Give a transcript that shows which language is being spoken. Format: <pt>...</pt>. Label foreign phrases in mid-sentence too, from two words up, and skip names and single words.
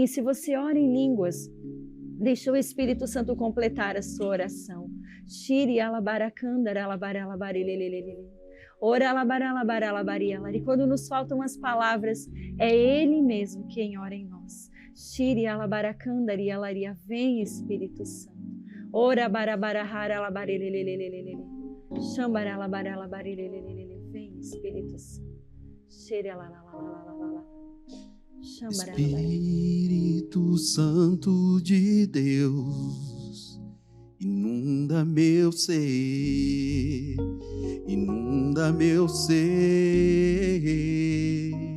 <pt>E se você ora em línguas, deixa o Espírito Santo completar a sua oração. Shiri alabaracandara alabaralabarilelelele. Ora alabaralabaralabariala. E quando nos faltam as palavras, é Ele mesmo quem ora em nós. Shiri alabaracandari alaria. Vem, Espírito Santo. Ora barabarahara alabarilelelelele. Shambara alabaralabarilelelele. Vem, Espírito Santo. Shiri alalalala. Espírito Santo de Deus, inunda meu ser, inunda meu ser.</pt>